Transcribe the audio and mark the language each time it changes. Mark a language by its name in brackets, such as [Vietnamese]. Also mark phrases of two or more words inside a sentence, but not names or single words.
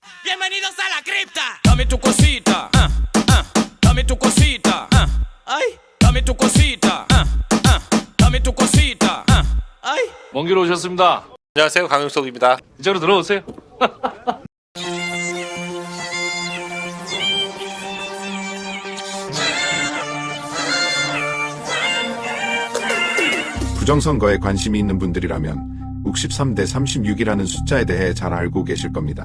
[Spanish] bienvenidos a la cripta. Dame tu cosita, dame tu cosita, ay, dame tu cosita, dame tu cosita, ay. [Korean] 먼 길 오셨습니다. 안녕하세요, 강용석입니다. 이쪽으로 들어오세요. 부정선거에 관심이 있는 분들이라면 63대 36이라는 숫자에 대해 잘 알고 계실 겁니다.